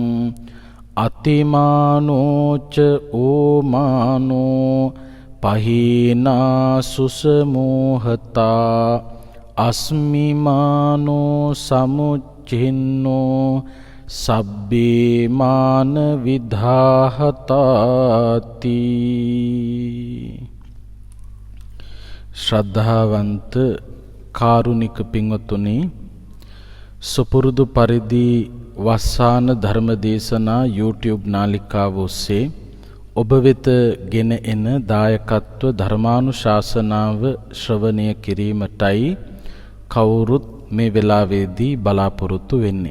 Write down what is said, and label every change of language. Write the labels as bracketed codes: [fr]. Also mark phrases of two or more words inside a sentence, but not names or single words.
[pi] අතිමානෝච ඕමානෝ පහීනා සුසමෝහතා අස්මිමානෝ සමුච්චින්නෝ සබ්බේමාන විධාහතාති. [si] ශ්‍රද්ධාවන්ත කාරුණික පින්වතුනි, සුපුරුදු පරිදි වස්සාන ධර්මදේශනා YouTube නාලිකාව ඔස්සේ ඔබ වෙත ගෙන එන දායකත්ව ධර්මානුශාසනාව ශ්‍රවණය කිරීමටයි කවුරුත් මේ වෙලාවේදී බලාපොරොත්තු වෙන්නේ.